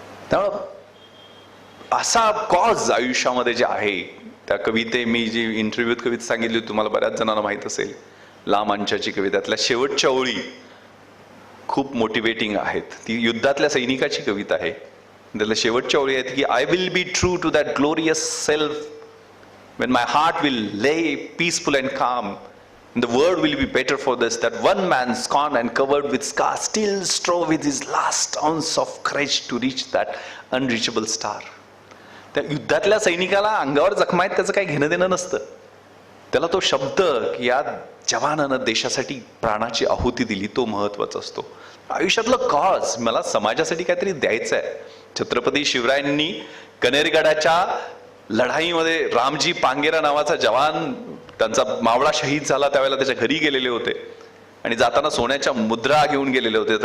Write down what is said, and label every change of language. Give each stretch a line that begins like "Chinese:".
Marathi: त्यामुळं असा कॉज आयुष्यामध्ये जे आहे, त्या कविते मी जी इंटरव्ह्यूत कविता सांगितली तुम्हाला बऱ्याच जणांना माहित असेल, ला मांचाची कविता, त्यातल्या शेवटच्या ओळी खूप मोटिवेटिंग आहेत. ती युद्धातल्या सैनिकाची कविता आहे. त्यातल्या शेवटच्या ओळी आहेत की
English: I will be true to that glorious self when my heart will lay peaceful and calm, and the world will be better for this, that one man scorned and covered with scars still strove with his last ounce of courage to reach that unreachable star.
Marathi: त्या युद्धातल्या सैनिकाला अंगावर जखमा आहेत त्याचं काही घेणं देणं नसतं. त्याला तो शब्द की या जवानानं देशासाठी प्राणाची आहुती दिली तो महत्वाचा असतो. आयुष्यातलं कॉज मला समाजासाठी काहीतरी द्यायचं आहे. छत्रपती शिवरायांनी कनेरगडाच्या लढाईमध्ये रामजी पांगेरा नावाचा जवान, त्यांचा मावळा शहीद झाला, त्यावेळेला त्याच्या घरी गेलेले होते आणि जाताना सोन्याच्या मुद्रा घेऊन गेलेले होते.